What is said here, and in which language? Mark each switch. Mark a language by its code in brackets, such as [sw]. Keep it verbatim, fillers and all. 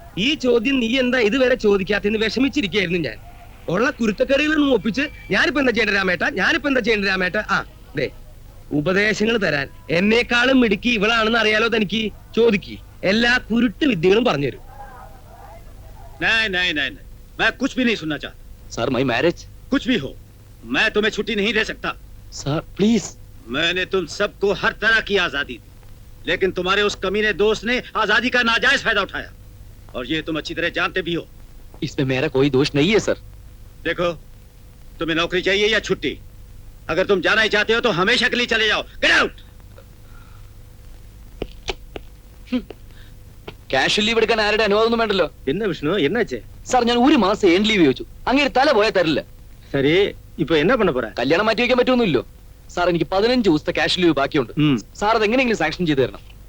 [ml] ഈ ചോദ്യം നീ എന്താ ഇതുവരെ ചോദിക്കാത്തെന്ന് വിഷമിച്ചിരിക്കുകയായിരുന്നു ഞാൻ. ഉള്ള കുരുത്തക്കറികളൊന്നും ഒപ്പിച്ച് ഞാനിപ്പോ എന്താ ചെയ്യേണ്ട രാമേട്ട? ഞാനിപ്പോ എന്താ ചെയ്യേണ്ട രാമേട്ട? ആ ദേ, ഉപദേശങ്ങൾ തരാൻ എന്നേക്കാളും മിടുക്കി ഇവളാണെന്ന് അറിയാലോ തനിക്ക്. ചോദിക്ക്, എല്ലാ കുരുട്ട് വിദ്യകളും പറഞ്ഞുതരും. [hi] नहीं नहीं नहीं नहीं, मैं कुछ भी नहीं सुनना चाहता. [en] Sir, my marriage. [hi] कुछ भी हो, मैं तुम्हें छुट्टी नहीं दे सकता. [en] Sir please. [hi] मैंने तुम सबको हर तरह की आजादी दी, लेकिन तुम्हारे उस कमीने दोस्त ने आजादी का नाजायज फायदा उठाया, और ये तुम अच्छी तरह जानते भी हो. इसमें मेरा कोई दोष नहीं है सर. देखो, तुम्हें नौकरी चाहिए या छुट्टी? अगर तुम जाना ही चाहते हो तो हमेशा के लिए चले जाओ. [en] Get out. [ml] ക്യാഷ് ലീവ് എടുക്കാൻ ആരുടെ അനുവാദമൊന്നും വേണ്ടല്ലോ. എന്നാ വിഷ്ണു, എന്നാച്ചേ? സാർ, ഞാൻ ഒരു മാസം ഏൺ ലീവ് ചോദിച്ചു. അങ്ങനെ തല പോയാൽ തരില്ല. ശരി, ഇപ്പൊ എന്നാ പണ പോരാ? കല്യാണം മാറ്റി വയ്ക്കാൻ പറ്റുമൊന്നുമില്ലോ സാർ. എനിക്ക് പതിനഞ്ച് ദിവസത്തെ ക്യാഷ് ലീവ് ബാക്കിയുണ്ട്. സാർ അത് എങ്ങനെയെങ്കിലും സാങ്ഷൻ ചെയ്ത് തരണം.